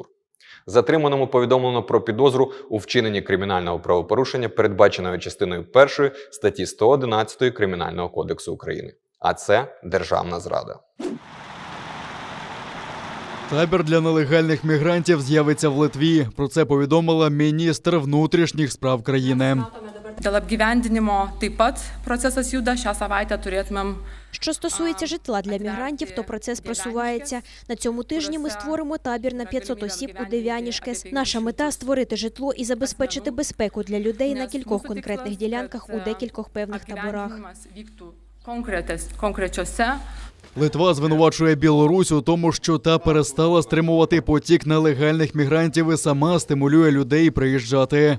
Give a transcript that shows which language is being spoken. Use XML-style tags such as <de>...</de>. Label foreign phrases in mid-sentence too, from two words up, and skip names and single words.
<uk>Затриманому повідомлено про підозру у вчиненні кримінального правопорушення, передбаченої частиною 1 статті 111 Кримінального кодексу України. А це державна зрада. Табір для нелегальних мігрантів з'явиться в Литві. Про це повідомила міністр внутрішніх справ країни.</uk> <lt>Dėl apgyvendinimo taip pat procesas juda. Šią savaitę turėtumėm.</lt> <uk>Що стосується житла для мігрантів, то процес просувається. На цьому тижні ми створимо табір на 500 осіб у Дев'янішкес. Наша мета – створити житло і забезпечити безпеку для людей на кількох конкретних ділянках у декількох певних таборах. Литва звинувачує Білорусь у тому, що та перестала стримувати потік нелегальних мігрантів і сама стимулює людей приїжджати.</uk>